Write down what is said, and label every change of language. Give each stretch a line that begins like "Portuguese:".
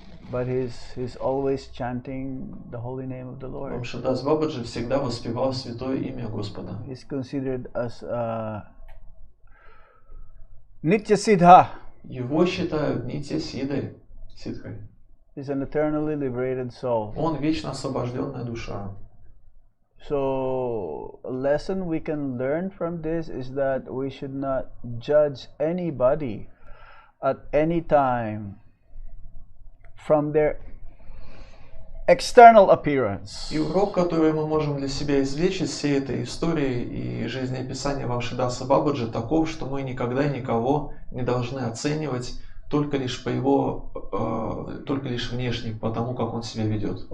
English: But he's always chanting the holy name of the Lord.
Russian: Вамшидас Бабаджи всегда воспевал святое имя Господа.
English: He's considered as Nitya Siddha.
Russian: Его считают Нитья Сидой, Сидхой.
English: He's an eternally liberated soul.
Russian: Он вечно освобожденная душа.
English: So a lesson we can learn from this is that we should not judge anybody at any time from their external appearance.
Russian: И урок, который мы можем для себя извлечь из всей этой истории и жизнеописания Вамшидаса Бабаджи, таков, что мы никогда никого не должны оценивать только лишь по его, только лишь внешне, по тому, как он себя ведет.